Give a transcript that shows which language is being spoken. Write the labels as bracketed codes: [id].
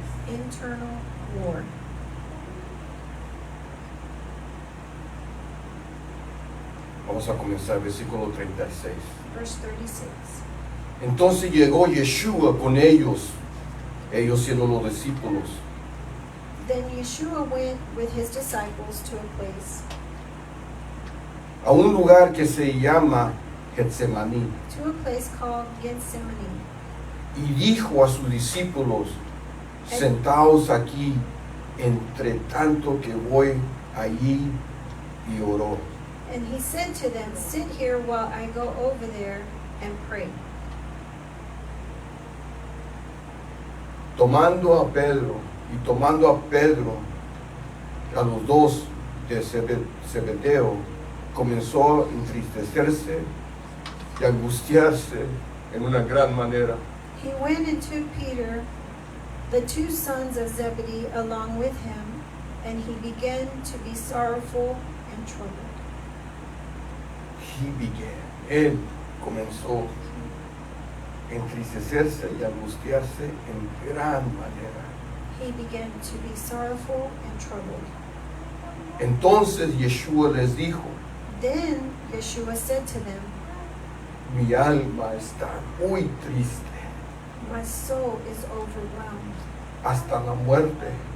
[en] Internal war. [es] Vamos a comenzar, versículo 36. [en] Verse 36. [es] Entonces llegó Yeshua con ellos siendo los discípulos, [en] Then Yeshua went with his disciples to a place, [es] a un lugar que se llama Getsemaní, [en] called Gethsemane, [es] y dijo a sus discípulos, sentaos aquí, entre tanto que voy allí, y oró. [en] and he said to them, sit here while I go over there and pray. [es] Tomando a Pedro, a los dos de Zebedeo, comenzó a entristecerse y angustiarse en una gran manera. [en] He went and took Peter, the two sons of Zebedee, along with him, and he began to be sorrowful and troubled. [es] Él comenzó a entristecerse y angustiarse en gran manera. [en] He began to be sorrowful and troubled. [es] Entonces Yeshua les dijo, [en] Then Yeshua said to them, [es] mi alma está muy triste [en] my soul is overwhelmed [es] hasta la muerte.